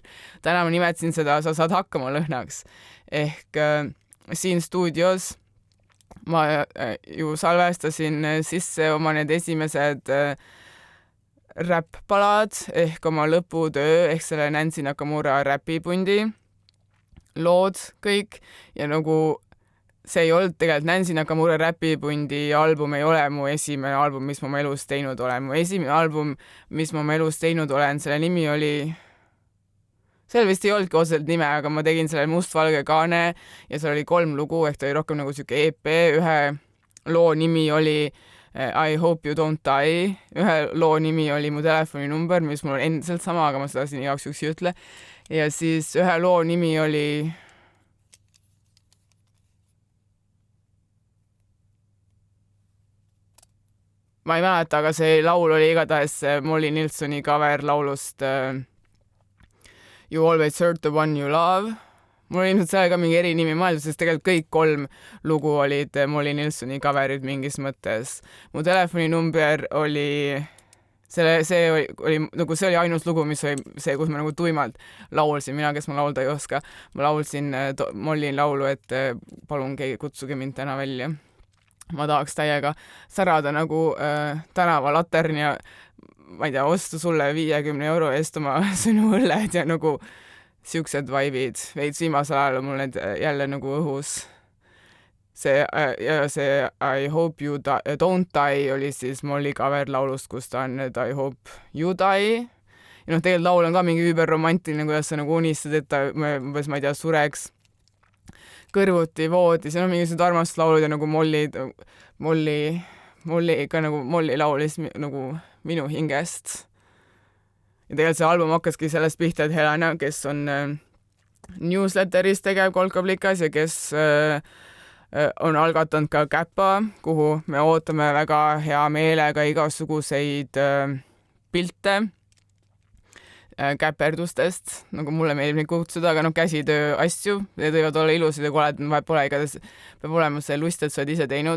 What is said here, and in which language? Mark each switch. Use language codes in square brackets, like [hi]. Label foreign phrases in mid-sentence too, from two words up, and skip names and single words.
[et] Täna ma nimetasin seda sa saad hakkama lõhnaks. Ehk siin stuudios ma ju salvestasin sisse oma need esimesed räpp-palad ehk oma lõputöö ehk selle Nancy Nakamura räpipundi lood kõik ja nagu see ei olnud tegelikult Nancy Nakamura räpipundi album ei ole mu esimene album, mis ma oma elus teinud olen. Mu esimene album, mis ma oma elus teinud olen, selle nimi oli, seal vist ei olnudki otseselt nime, aga ma tegin selle mustvalge kaane ja seal oli 3 lugu ehk ta oli rohkem nagu siuke EP, ühe loo nimi oli I hope you don't die, ühe loo nimi oli mu telefoninumber, mis mul on endiselt sama, aga ma seda siin igaks juhuks ei ütle. Ja siis ühe loo nimi oli ma ei mäleta, aga see laul oli igatahes Molly Nilssoni cover laulust You always hurt the one you love. Mul oli ilmselt seal ka mingi erinimi mõeldud, sest tegelikult kõik 3 lugu olid Molly Nilssoni coverid mingis mõttes. Mu telefoninumber oli, see oli ainus lugu, mis oli see, kus ma nagu tuimalt laulsin, mina, kes ma laulda ei oska. Ma laulsin Molly laulu, et palun kutsuge mind täna välja. Ma tahaks täiega särada nagu tänavalatern ja ma ei tea, osta sulle 50 euro eest oma sõnuõlled ja nagu siuksed vaibid. Veits viimasel ajal on mul need jälle nagu õhus. See I hope you don't die oli siis Molly cover laulust, kus ta on I hope you die. Ja noh, tegelikult laul on ka mingi überromantiline, kuidas sa nagu unistad, et ta umbes, ma ei tea, sureks kõrvuti voodis ja noh, mingisugused armastuslaulud ja nagu Molly ikka nagu Molly laulis nagu minu hingest. Ja tegelikult see album hakkaski sellest pihta, et Helena, kes on newsletteris tegev Kolkablikas ja kes on algatanud ka Käpa, kuhu me ootame väga hea meelega igasuguseid pilte käperdustest, nagu mulle meeldib neid kutsuda, aga noh, käsitöö asju, need võivad olla ilusad ja koledad, pole igatahes, peab olema see lust, et sa oled ise teinud.